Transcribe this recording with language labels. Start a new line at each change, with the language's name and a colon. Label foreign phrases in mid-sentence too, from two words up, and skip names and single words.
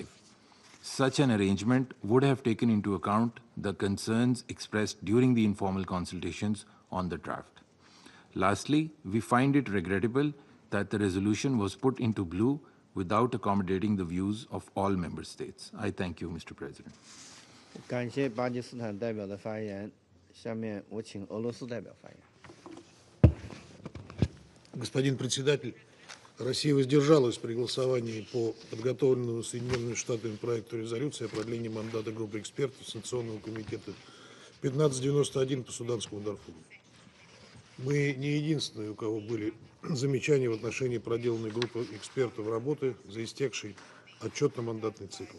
English: Such an arrangement would have taken into account the concerns expressed during the informal consultations on the draft. Lastly, we find it regrettable that the resolution was put into blue without accommodating the views of all member states. I thank you, Mr. President.
Chinese: 感谢巴基斯坦代表的发言，下面我请俄罗斯代表发言。
Russian: Господин председатель, Россия воздержалась при голосовании по подготовленному Соединенными Штатами проекту резолюции о продлении мандата группы экспертов Санкционного комитета 1591 по Суданскому Дарфуру. Мы не единственные, у кого были замечаний в отношении проделанной группой экспертов работы за истекший отчетно-мандатный цикл.